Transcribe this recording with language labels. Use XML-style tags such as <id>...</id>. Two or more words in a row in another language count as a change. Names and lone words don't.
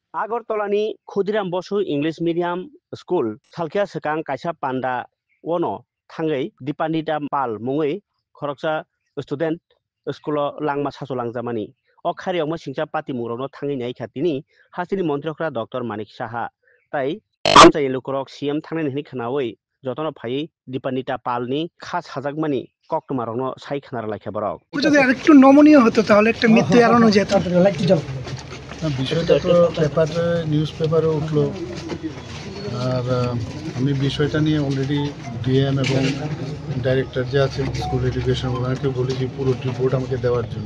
<trp>আগরতলাनि ক্ষুদিराम बसु</trp> <en>English medium school</en> <trp>सालखिया सेकां कायसा पान्डा वनो थाङै दीपानिता पाल मुङै खरकसा स्टुडेन्ट स्कुलाव लांमा सासो लांजामानि अ खारियावमो सिंसा पाति मुरावनो थाङै नाय खातिनि हासिनि मन्त्रिफ्रा डक्टर मानिक साहा ताई आमचाय लुकरक सीएम थांनाय नहनि खानावै जतन फायै दीपानिता पालनि खास हाजाकमानि कक्टमारावनो साइ खानार लायखा बरक</trp> <bn>যদি আরেকটু নমনীয় হতো তাহলে একটা মৃত্যু এড়ানো যেত। বিষয়টা তো পেপারে নিউজ পেপারে উঠলো আর আমি বিষয়টা নিয়ে অলরেডি ডিএম এবং ডাইরেক্টর যে আছেন</bn> <en>school education</en> <bn>ওনাকে বলেছি পুরো রিপোর্ট আমাকে দেওয়ার জন্য।</bn>